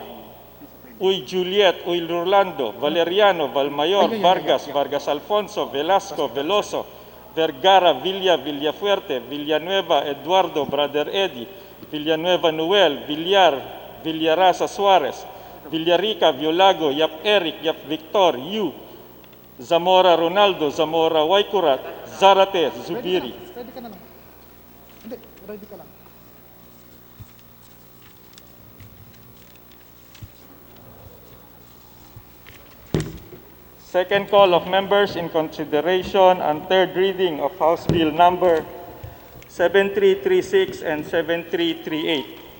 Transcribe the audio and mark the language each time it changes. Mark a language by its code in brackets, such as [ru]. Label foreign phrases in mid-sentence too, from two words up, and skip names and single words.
[en] Uy Juliet, Uy Rolando, Valeriano, Valmayor, Vargas, Vargas Alfonso, Velasco, Veloso, Vergara, Villa, Villafuerte, Villanueva, Eduardo, Brother Eddie, Villanueva Noel, Villar, Villarasa Suarez, Villarica, Violago, Yap Eric, Yap Victor, Yu, Zamora Ronaldo, Zamora Waikurat, Zarate, Zubiri. [tl] Ready ka na lang. Hindi, ready ka lang. [en] Second call of members in consideration and third reading of House Bill number 7336 and 7338.